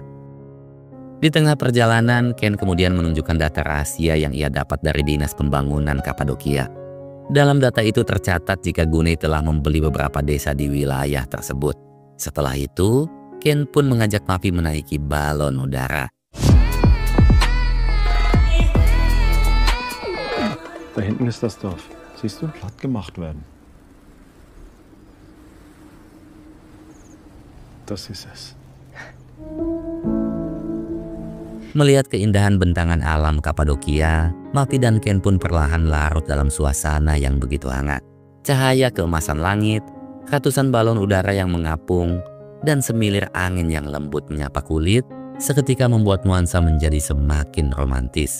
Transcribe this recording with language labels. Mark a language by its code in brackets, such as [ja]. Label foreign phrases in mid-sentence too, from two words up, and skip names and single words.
[id] Di tengah perjalanan, Ken kemudian menunjukkan data rahasia yang ia dapat dari Dinas Pembangunan Kapadokia. Dalam data itu tercatat jika Gunei telah membeli beberapa desa di wilayah tersebut. Setelah itu, Ken pun mengajak Mavi menaiki balon udara. [de] Da hinten ist das Dorf. Siehst du? Platt gemacht werden. Das ist es. [id] Melihat keindahan bentangan alam Kapadokia, Mavi dan Ken pun perlahan larut dalam suasana yang begitu hangat. Cahaya keemasan langit, ratusan balon udara yang mengapung, dan semilir angin yang lembut menyapa kulit, seketika membuat nuansa menjadi semakin romantis.